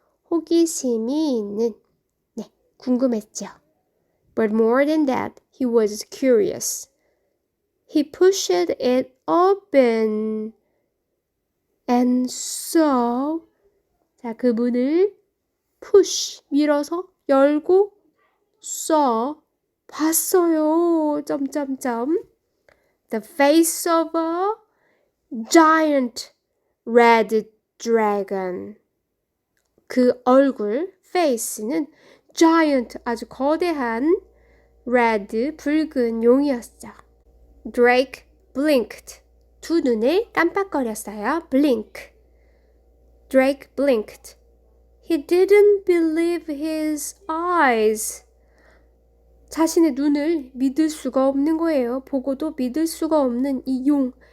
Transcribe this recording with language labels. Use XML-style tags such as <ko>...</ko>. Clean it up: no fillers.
<ko>호기심이 있는, 궁금했죠.</ko> <en>But more than that, he was curious. He pushed it open and saw.</en> <ko>자, 그 문을 push, 밀어서 열고 saw, 봤어요.</ko> <en>The face of a giant red dragon.</en> <ko>그 얼굴, face는 giant, 아주 거대한 red, 붉은 용이었죠.</ko> <en>Drake blinked.</en> <ko>두 눈을 깜빡거렸어요.</ko> <en>Blink. Drake blinked. He didn't believe his eyes.</en> <ko>자신의 눈을 믿을 수가 없는 거예요. 보고도 믿을 수가 없는 이 용.</ko>